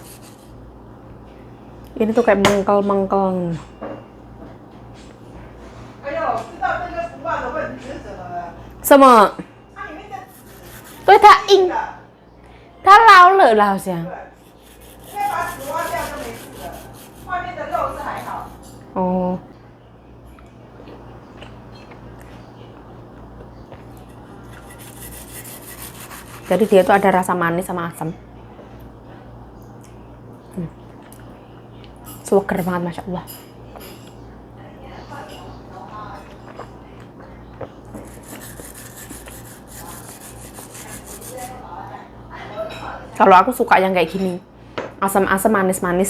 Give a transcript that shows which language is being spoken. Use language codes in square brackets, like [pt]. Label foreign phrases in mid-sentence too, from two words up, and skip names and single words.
[id] Ini tuh kayak mengkel-mengkel. [zh] 什么？对，它硬，它老了了好像。 [id] 哦。Jadi dia tuh ada rasa manis sama asam. Seger banget, masya Allah. Kalau aku suka yang kayak gini, asam-asam, manis-manis.